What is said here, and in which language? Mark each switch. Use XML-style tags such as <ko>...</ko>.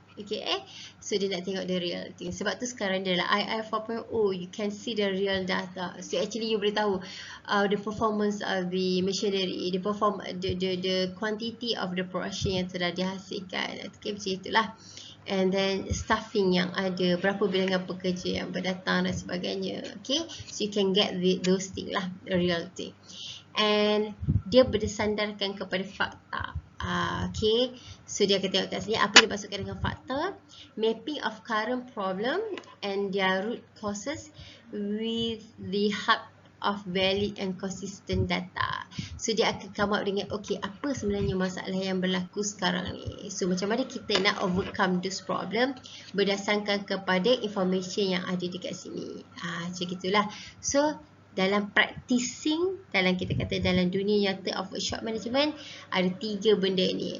<en>Okay, so</en> <ms>dia nak tengok</ms> <en>the real thing.</en> <ms>Sebab tu sekarang dia adalah</ms> <en>II 4.0, you can see the real data. So actually you</en> <ms>boleh tahu</ms> <en>the performance of the machinery, the quantity of the production</en> <ms>yang telah dihasilkan.</ms> <en>Okay,</en> <ms>macam itulah.</ms> <en>And then</en> <ms>staffing yang ada, berapa bilangan pekerja yang berdatang dan sebagainya.</ms> <en>Okay, so you can get those things lah, the real thing. And</en> <ms>dia bersandarkan kepada fakta. Okay, so dia akan tengok kat sini apa yang dimaksudkan dengan fakta.</ms> <en>Mapping of current problem and their root causes with the help of valid and consistent data.</en> <ms>So dia akan</ms> <en>come up</en> <ms>dengan okay, apa sebenarnya masalah yang berlaku sekarang ni. So macam mana kita nak</ms> <en>overcome this problem</en> <ms>berdasarkan kepada information yang ada dekat sini. Macam gitulah. So dalam practicing, dalam kita kata dalam dunia nyata of workshop management, ada 3 benda ni.</ms>